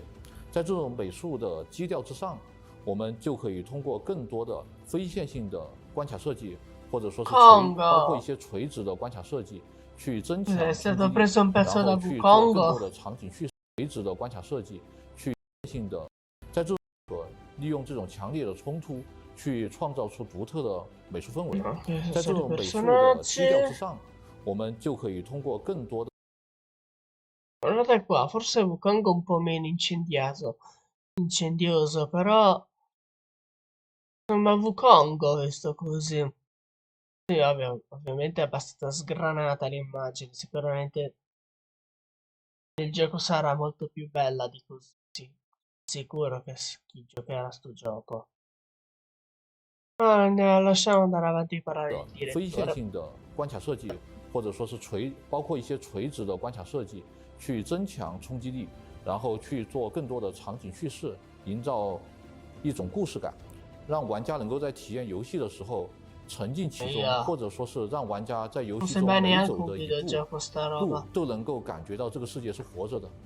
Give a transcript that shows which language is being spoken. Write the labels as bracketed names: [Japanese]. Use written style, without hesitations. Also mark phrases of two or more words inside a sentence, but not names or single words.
[Chinese] 在这种美术的基调之上，我们就可以通过更多的非线性的关卡设计，或者说是包括一些垂直的关卡设计，去增强冲击力，然后去做更多的场景叙事。垂直的关卡设计，去性的在这利用这种强烈的冲突。去创造出独特的美术氛围，在这种美术的基调之上，我们就可以通过更多的。 [Italian] Guardate qua, forse Wukong un po' meno incendioso, però sembra Wukong questo così. Sì, vabbè, ovviamente è abbastanza sgranata l'immagine, sicuramente il gioco sarà molto più bella di così. Sicuro che chi giocherà sto gioco. lasciamo andare avanti a parlare di [Chinese] 非线性的关卡设计，或者说是包括一些垂直的关卡设计，去增强冲击力，然后去做更多的场景叙事，营造一种故事感，让玩家能够在体验游戏的时候沉浸其中，或者说是让玩家在游戏中每走的一步都能够感觉到这个世界是活着的。